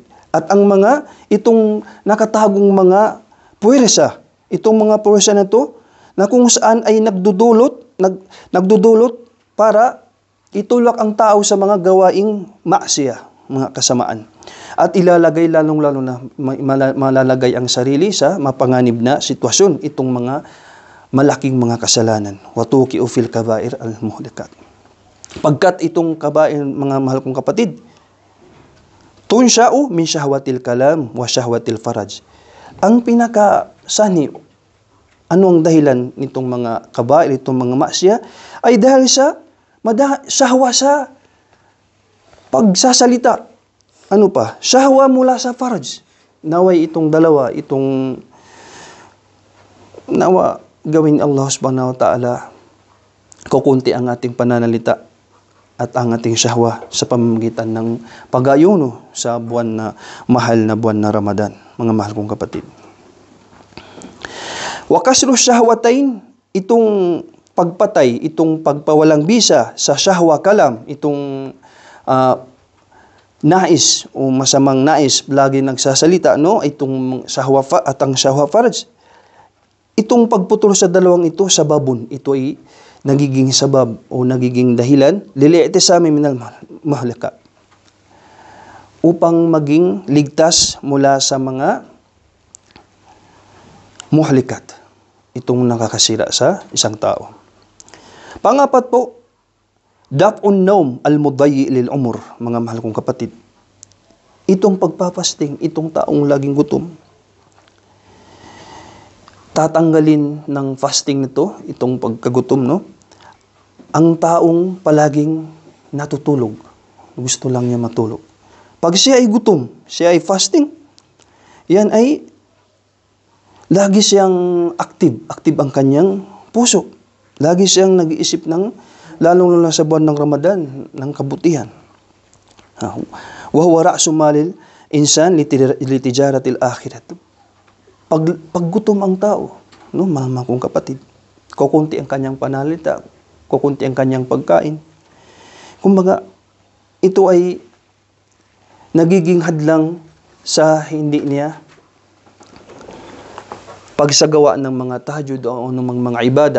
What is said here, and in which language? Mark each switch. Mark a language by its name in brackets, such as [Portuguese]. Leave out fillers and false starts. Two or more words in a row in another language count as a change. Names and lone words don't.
[Filipino] At ang mga itong nakatagong mga puwersa, itong mga puwersa na to na kung saan ay nagdudulot para itulak ang tao sa mga gawaing maksiya, mga kasamaan. At ilalagay lalong-lalo na malalagay ang sarili sa mapanganib na sitwasyon, itong mga malaking mga kasalanan. [Arabic] وتقي في الكبائر المهلكات. [Filipino] Pagkat itong kabair, mga mahal kong kapatid, [Arabic] تنشأ من شهوة الكلام وشهوة الفرج. [Filipino] Ang pinakasani, ano ang dahilan nitong mga kabair, itong mga maksiya, ay dahil sa syahwa sa pagsasalita. Ano pa? Syahwa mula sa faraj. Naway itong dalawa, nawa gawin Allah [Arabic] سبحانه وتعالى [Filipino] kukunti ang ating pananalita at ang ating syahwa sa pamamagitan ng pag-ayuno sa buwan na mahal na buwan na Ramadan, mga mahal kong kapatid. [Arabic] وكسر الشهوتين, [Filipino] itong pagpatay, itong pagpawalang bisa sa [Arabic] شهوة كلام, [Filipino] itong nais o masamang nais lagi nagsasalita, itong syahwa at ang [Arabic] شهوة فرج. [Filipino] Itong pagputol sa dalawang ito, sababon, ito ay nagiging sabab o nagiging dahilan, [Arabic] للاعتصام من المهلكة, [Filipino] upang maging ligtas mula sa mga muhlikat, itong nakakasira sa isang tao. Pangapat po, [Arabic] دفع النوم المضيع للأمور, [Filipino] mga mahal kong kapatid. Itong pagpapasting, itong taong laging gutom, tatanggalin ng fasting nito, itong pagkagutom, no? Ang taong palaging natutulog, gusto lang niya matulog. Pag siya ay gutom, siya ay fasting, yan ay lagi siyang active ang kanyang puso. Lagi siyang nag-iisip ng, lalong-lalo sa buwan ng Ramadan, ng kabutihan. [Arabic] وهو رأس مال الإنسان لتجارة الآخرة. [Filipino] Pag gutom ang tao, no, mama kong kapatid, kukunti ang kanyang panalita, kukunti ang kanyang pagkain. Kumbaga, ito ay nagiging hadlang sa hindi niya pagsagawa ng mga tahajjud o ng mga ibadah.